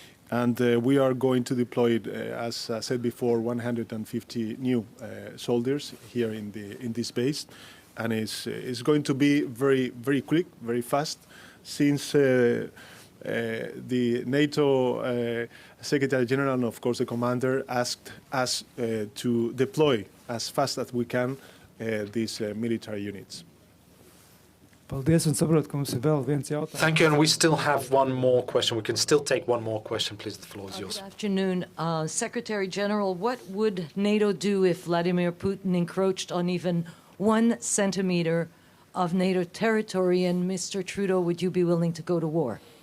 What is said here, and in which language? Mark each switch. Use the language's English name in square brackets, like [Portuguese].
[English] And we are going to deploy, as I said before, 150 new soldiers here in this base, and it's going to be very quick, very fast, since the NATO Secretary General and, of course, the commander asked us to deploy as fast as we can these military units. [Latvian] Paldies, un saprotu, ka mums ir vēl viens jautājums. [English] Thank you, and we still have one more question. We can still take one more question, please. The floor is yours. Good afternoon. Secretary General, what would NATO do if Vladimir Putin encroached on even 1 centimeter of NATO territory? And Mr. Trudeau, would you be willing to go to war?